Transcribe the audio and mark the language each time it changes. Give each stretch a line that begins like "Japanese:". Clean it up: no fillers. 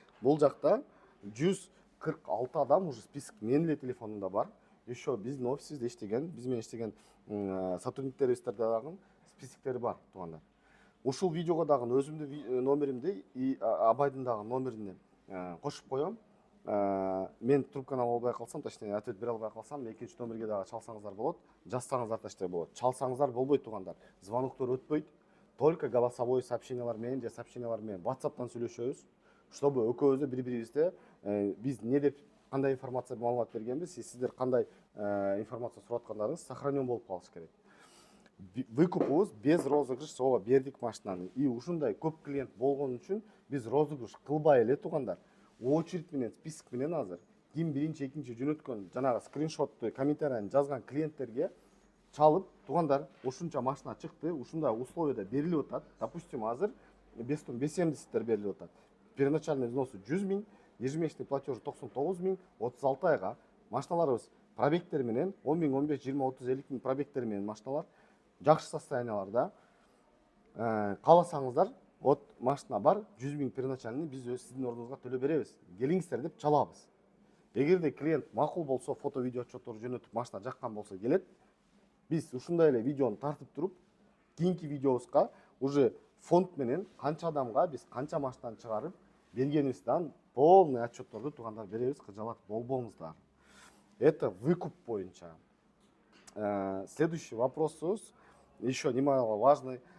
Kyrgyz: Бул жакта 146 адам уже список менин эле телефонумда бар. Еще биздин офисибизде иштеген, биз менен иштеген сотрудниктерибизде дагы списоктери бар туугандар. Ушул видеого дагы өзүмдүн номеримди и Абайдын дагы номерине кошуп коем. Мен трубканы ала албай калсам,
Russian: точнее
Kyrgyz: ответ бере албай калсам, экинчи номерге дагы чалсаңыздар болот, жазсаңыздар да болот. Чалсаңыздар болбойт туугандар. Звоноктор өтпөйт. Только голосовой сообщениялар менен же сообщениялар менен WhatsApp'тан сүйлөшөбүз, чтобы экөөбүздө бири-бирибизде биз не деп кандай информация маалымат бергенбиз, сиздер кандай информация сурап аткандарыңыз сохранен болуп калышы керек. Выкупубуз без розыгрыш ооба бердик машинаны. И ушундай көп клиент болгон үчүн биз розыгрыш кылбай эле туугандар. Очередь менен, список менен азыр ким биринчи, экинчи жөнөткөн жанагы скриншотту, комментарийни жазган клиенттерге чалып, туугандар, ушунча машина чыкты, ушундай условияда берилип атат. Допустим, азыр Бестун B70 берилип атат. Первоначальный взносу 100 000,
Russian: ежемесячный платеж
Kyrgyz: 99 000, 36 айга машиналарыбыз пробегтер менен 10 000, 15, 20, 30, 50 000 пробегтер менен машиналар жакшы состоянияларда. Кааласаңыздар, от машина бар, 100 000 первоначальный биз сиздин ордуңузга төлөп беребиз. Келиңиздер деп чалабыз. Эгерде клиент макул болсо, фото видео отчетторду жөнөтүп машина жаккан болсо келет. Биз ушундай эле видеону тартып туруп, кийинки видеобузга уже фонд менен канча адамга биз канча машинаны чыгарып бергенибизден полный отчетторду туугандар беребиз, кыжалат болбоңуздар.
Russian: Это выкуп
Kyrgyz: боюнча.
Russian: Следующий вопрос еще немало важный.